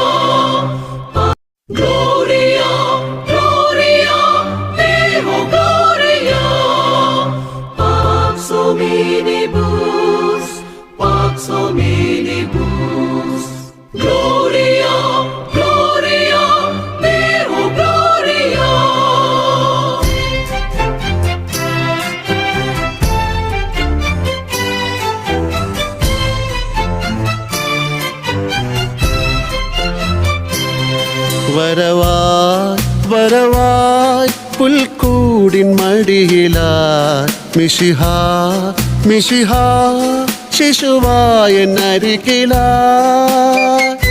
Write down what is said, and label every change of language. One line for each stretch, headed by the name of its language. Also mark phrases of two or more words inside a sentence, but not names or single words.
Latin: Gloria, Gloria, Deo Gloria. Pax hominibus, Pax hominibus. Gloria, Gloria, Deo Gloria.
Malayalam: വരവായ് വരവായ് പുൽക്കൂടിൻ മടിയിലായി മിശിഹാ മിശിഹാ ശിശുവായ അരികിലായി